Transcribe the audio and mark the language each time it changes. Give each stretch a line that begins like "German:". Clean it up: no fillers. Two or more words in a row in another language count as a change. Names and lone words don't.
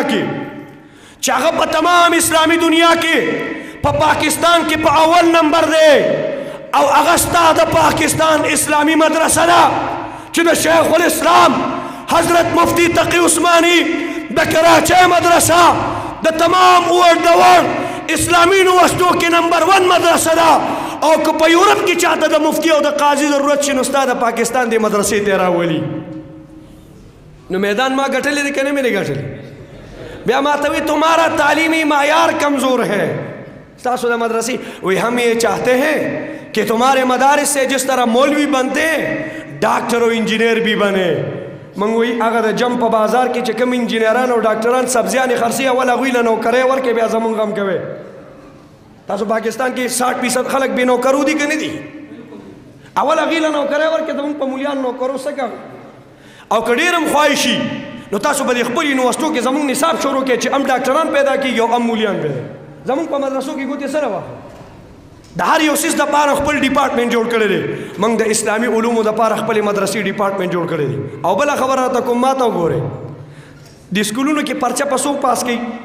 Pashto: کې چې هغه په تمام اسلامي دنیا کې په پاکستان کې په اول نمبر دی او هغه ستا د پاکستان اسلامي مدرسه ده چې د شیخ الاسلام حضرت مفتی تقی عثمانی د کراچۍ مدرسه د تمام ورلډ اسلامي یونیورسټو کې نمبر 1 مدرسه ده او که په یورپ کې چاته د مفتی او د قاضي ضرورت شي نو ستا د پاکستان د مدرسې ته راولي نو میدان ما ګټلی دی که نه مې دی ګټلی بیا ما ته وی
Urdu: تمہارا تعلیمی معیار کمزور ہے
Pashto: ستاسو د مدرسې وی
Urdu: ہم یہ چاہتے ہیں کہ تمہارے مدارس سے جس طرح مولوی بنتے ہیں ڈاکٹر و انجینئر بھی بنے
Pashto: منګ وی هغه د جم په بازار کې چې کوم انجینران او ډاکټران سبزیانې خرڅي اول هغوی له نوکرۍ ورکړي بیا زمونږ هم کوي تاسو پاکستان کې 60% خلک بې نوکرو دي که نه دي اول هغوی له نوکرۍ ورکړي زمونږ په مولیان نوکرو څه کوي او که ډېر هم خواهشي نو تاسو به د خپل یونیورسټو کې زمونږ نصاب شروع کړئ چې هم ډاکټران پیدا کېږي او هم مولیان پیدا زمونږ په مدرسو کې ګوتې سره واخلئ د هر یو سیس دپاره خپل ډپارټمنټ جوړ کړی دی موږ د اسلامي علومو دپاره خپلې مدرسې ډپارټمنټ جوړ کړی دی او بله خبره راته کوم ما ته وګورئ د سکولونو کې پرچه په څو پاس کوي